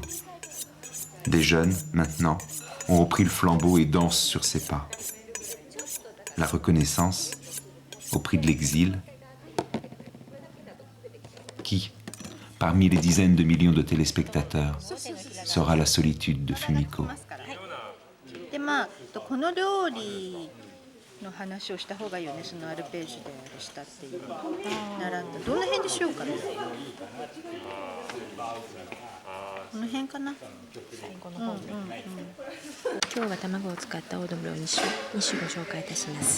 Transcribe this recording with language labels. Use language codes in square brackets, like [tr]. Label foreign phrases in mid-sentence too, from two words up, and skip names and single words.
[fr] Des jeunes, maintenant, ont repris le flambeau et dansent sur ses pas. La reconnaissance, au prix de l'exil. Qui, parmi les dizaines de millions de téléspectateurs, sera la solitude de Fumiko? [ja] の話をした方がいいよね。そのアルページュでしたっていう習った。どの辺でしようかな。この辺かな。最後の方で。今日は卵を使ったオードブルを2種ご紹介いたします。